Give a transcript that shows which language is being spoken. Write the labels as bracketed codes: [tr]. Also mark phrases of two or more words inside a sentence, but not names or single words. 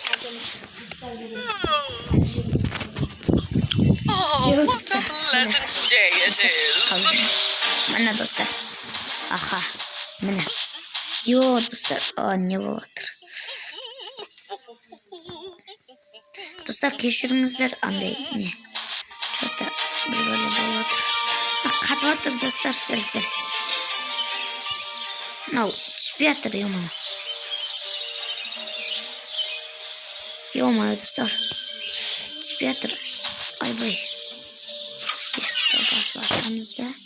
[kk] міне достар. Аха, міне. Достар, не болып отыр? Достар, кешіріңіздер, андай не? Что-то бір бөле болып отыр. Қатып отыр достар, сәл-сәл. Мынау түспей жатыр, ё-моё достар, түспей жатыр. Айбай, есікті басып ашамыз да.